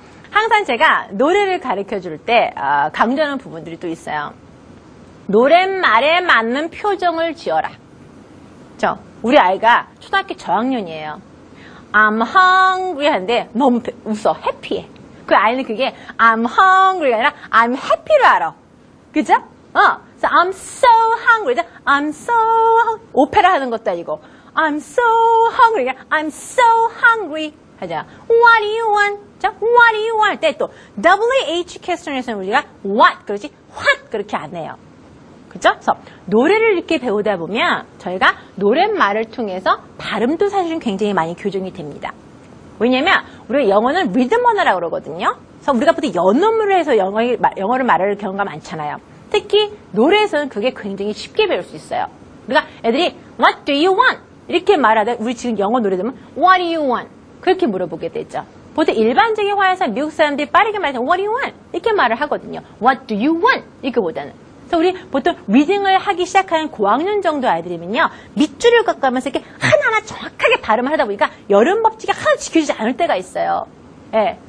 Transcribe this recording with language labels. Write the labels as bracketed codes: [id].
[ko] 항상 제가 노래를 가르쳐 줄 때 강조하는 부분들이 또 있어요. 노랫말에 맞는 표정을 지어라. 우리 아이가 초등학교 저학년이에요. [en] I'm hungry [ko] 하는데 너무 웃어. 해피해. 그 아이는 그게 [en] I'm hungry [ko] 가 아니라 [en] I'm happy [ko] 를 알아. 그죠? [en] 그래서 I'm so hungry. I'm so hungry. [ko] 오페라 하는 것도 아니고 [en] I'm so hungry. I'm so hungry. [ko] 하자. [en] What do you want? 자, what do you want? [ko] 할 때 또 WH 퀘스천에서는 우리가 what 그렇지 what 그렇게 안 해요. 그죠? 그래서 노래를 이렇게 배우다 보면 저희가 노랫말을 통해서 발음도 사실은 굉장히 많이 교정이 됩니다. 왜냐면 우리가 영어는 리듬 언어라고 그러거든요. 그래서 우리가 보통 연음으로 해서 영어를 말할 경우가 많잖아요. 특히 노래에서는 그게 굉장히 쉽게 배울 수 있어요. 우리가 애들이 [en] What do you want? [ko] 이렇게 말하다 우리 지금 영어 노래 들으면 [en] What do you want? [ko] 그렇게 물어보게 되죠. 보통 일반적인 화에서 미국 사람들이 빠르게 말해서 [en] What do you want? [ko] 이렇게 말을 하거든요. [en] What do you want? [ko] 이거보다는. 그래서 우리 보통 리딩을 하기 시작하는 고학년 정도 아이들이면요. 밑줄을 깎아가면서 이렇게 하나하나 정확하게 발음을 하다 보니까 여름 법칙이 하나 지켜지지 않을 때가 있어요. 예.